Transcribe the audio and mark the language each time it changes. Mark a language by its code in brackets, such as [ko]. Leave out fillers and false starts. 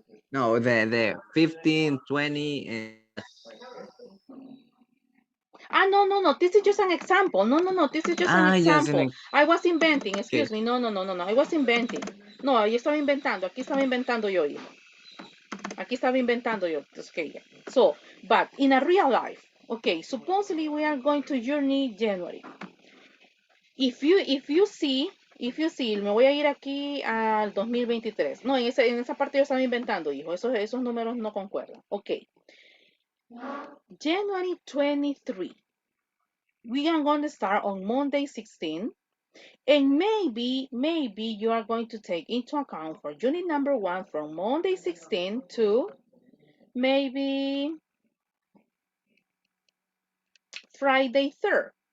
[en] No, the 15, 20, and No. This is just an example. No. This is just an yes, example. I was inventing. okay. Excuse me. No. I was inventing. [es] No, yo estaba inventando. Aquí estaba inventando yo, hijo. Aquí estaba inventando yo. [en] Okay. So, but in a real life, okay, supposedly we are going to journey January. If you see, [es] me voy a ir aquí al 2023. No, en esa parte yo estaba inventando, hijo. Esos números no concuerdan. [en] Okay. January 23. We are going to start on Monday 16. And maybe you are going to take into account for unit number 1 from Monday 16 to maybe Friday 3rd.